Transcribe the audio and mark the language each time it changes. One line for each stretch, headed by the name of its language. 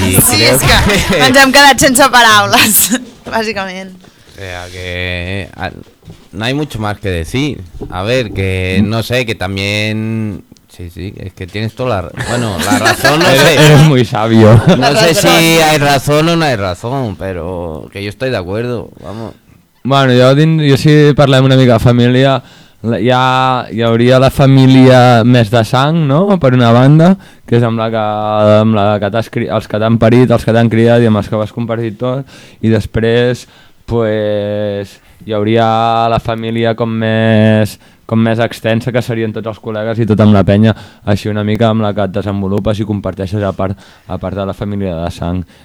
Catalan: Sí, creo es que ens hem quedat sense paraules, bàsicament.
Spanish: O sea, que no hay mucho más que decir. A ver, que no sé, que también... Sí, sí, es que tienes toda la... Bueno, la razón... No eres, sé, eres muy sabio. No sé si hay razón o no hay razón, pero que yo estoy de acuerdo, vamos.
Catalan: Bueno, yo si parlem una mica de familia, hi hauria la família més de sang, no?, per una banda, que és amb la que els que t'han parit, els que t'han criat i amb els que vas compartir tot, i després... Pues hi hauria la família com més extensa, que serien tots els col·legues i tot amb la penya, així una mica amb la que et desenvolupes i comparteixes a part de la família de sang.